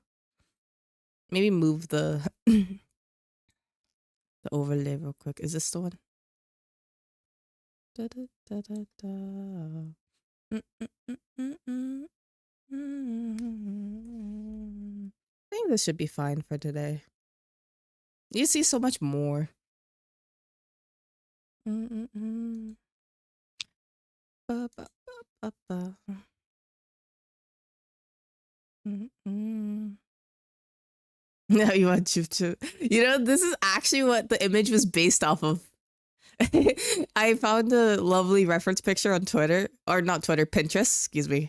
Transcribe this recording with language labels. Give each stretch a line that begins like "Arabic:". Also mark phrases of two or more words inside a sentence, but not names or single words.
English: Maybe move the the overlay real quick. Is this the one? Da, da, da, da, da. Mm, mm, mm, mm, mm, mm. I think this should be fine for today. You see so much more. Mm, mm, mm. Ba, ba, ba, ba, ba. Mm, mm. No, you want Chup Chup. This is actually what the image was based off of. I found a lovely reference picture on Twitter, or not Twitter, Pinterest, excuse me.